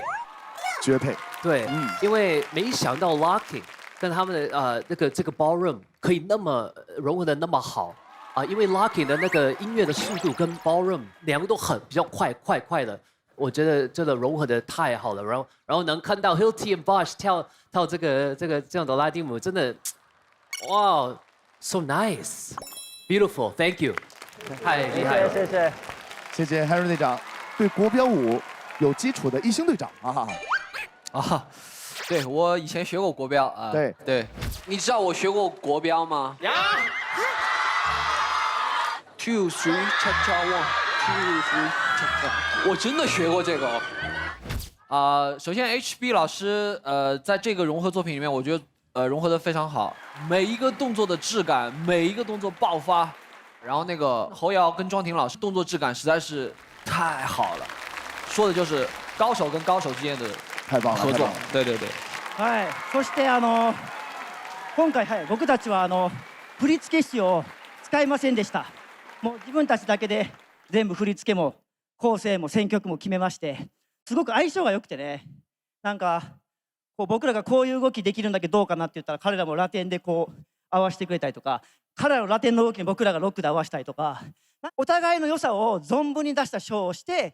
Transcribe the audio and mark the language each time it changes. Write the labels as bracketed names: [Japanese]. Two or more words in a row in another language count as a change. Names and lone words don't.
[Chinese] 对，因为没想到 LARKING 跟他们的这个 ballroom 可以那么融合的那么好因为 LARKING 的那个音乐的速度跟 ballroom 两个都比较快的，我觉得真的融合的太好了。然后能看到 Hilton and Bush 跳这样的拉丁舞，真的，哇 ， [English] so nice， beautiful，thank you， [Chinese] 太厉害了，谢谢 Henry 队长。对国标舞有基础的艺兴队长对，我以前学过国标啊。对，你知道我学过国标吗？2 3 cha cha 1 2 3 cha cha， 我真的学过这个首先 HB 老师在这个融合作品里面，我觉得融合的非常好，每一个动作的质感，每一个动作爆发，然后那个侯瑶跟庄婷老师动作质感实在是太好了，说的就是高手跟高手之间的。太棒了，合作，对。 [Japanese] はい、そして今回僕たちは振付師を使いませんでした。もう自分たちだけで全部振り付けも構成も選曲も決めまして、すごく相性が良くてね、なんか僕らがこういう動きできるんだけどどうかなって言ったら彼らもラテンで合わせてくれたりとか、彼らのラテンの動きに僕らがロックで合わせたりとか、お互いの良さを存分に出したショーをして。